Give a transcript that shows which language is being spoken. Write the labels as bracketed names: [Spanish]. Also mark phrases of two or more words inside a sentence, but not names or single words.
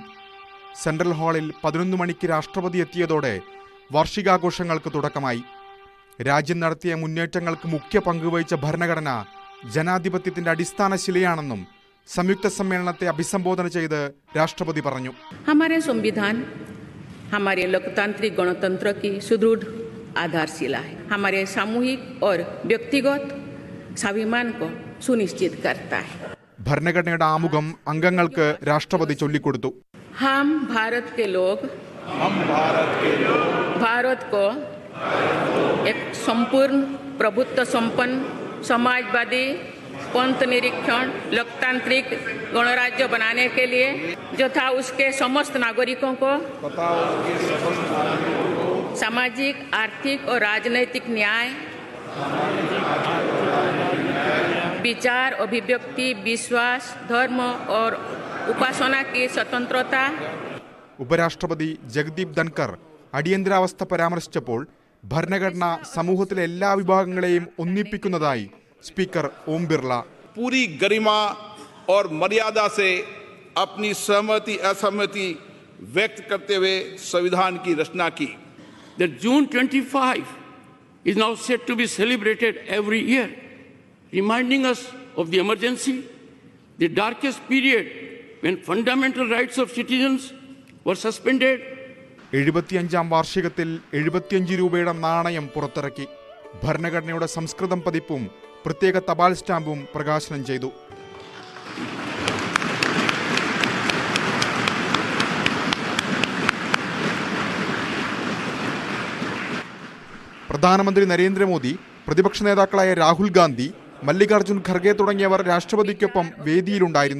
[Malayalam] സെൻട്രൽ ഹാളിൽ 11 മണിക്ക് രാഷ്ട്രപതി എത്തിയതോടെ വാർഷികാഘോഷങ്ങൾക്ക് തുടക്കമായി. രാജ്യം നടത്തിയ മുന്നേറ്റങ്ങൾക്ക് മുഖ്യ പങ്കുവഹിച്ച ഭരണഘടന ജനാധിപത്യത്തിന്റെ അടിസ്ഥാന ശിലയാണെന്നും സംയുക്ത സമ്മേളനത്തെ അഭിസംബോധന ചെയ്ത് രാഷ്ട്രപതി പറഞ്ഞു. [Hindi] हमारे संविधान हमारे लोकतांत्रिक गणतंत्र की सुदृढ़ आधारशिला है. हमारे सामूहिक और व्यक्तिगत स्वाभिमान को सुनिश्चित करता है. [Malayalam] ഭരണഘടനയുടെ ആമുഖം അംഗങ്ങൾക്ക് രാഷ്ട്രപതി ചൊല്ലിക്കൊടുത്തു. [Hindi] हम भारत के लोग भारत को एक संपूर्ण प्रभुत्व संपन्न समाजवादी पंथ निरीक्षण लोकतांत्रिक गणराज्य बनाने के लिए तथा उसके समस्त नागरिकों को सामाजिक, आर्थिक और राजनैतिक न्याय, विचार, अभिव्यक्ति, विश्वास, धर्म और उपासना की स्वतंत्रता. [Malayalam] ഉപരാഷ്ട്രപതി ജഗദീപ് ധൻകർ അടിയന്തരാവസ്ഥ പരാമർശിച്ചപ്പോൾ ഭരണഘടന സമൂഹത്തിലെ എല്ലാ വിഭാഗങ്ങളെയും ഒന്നിപ്പിക്കുന്നതായി സ്പീക്കർ ഓം ബിർള. [Hindi] पूरी गरिमा और मर्यादा से अपनी सहमति असहमति व्यक्त करते हुए संविधान की रचना की. [English] That June 25 is now set to be celebrated every year, reminding us of the emergency, the darkest period when fundamental rights of citizens were suspended. [Malayalam] 75ാം വാർഷികത്തിൽ 75 രൂപയുടെ നാണയം പുറത്തിറക്കി. ഭരണഘടനയുടെ സംസ്കൃതം പതിപ്പും പ്രത്യേക തപാൽ സ്റ്റാമ്പും പ്രകാശനം ചെയ്തു. പ്രധാനമന്ത്രി നരേന്ദ്രമോദി, പ്രതിപക്ഷ നേതാക്കളായ രാഹുൽ ഗാന്ധി, മല്ലികാർജുൻ ഖർഗെ തുടങ്ങിയവർ രാഷ്ട്രപതിക്കൊപ്പം വേദിയിലുണ്ടായിരുന്നു.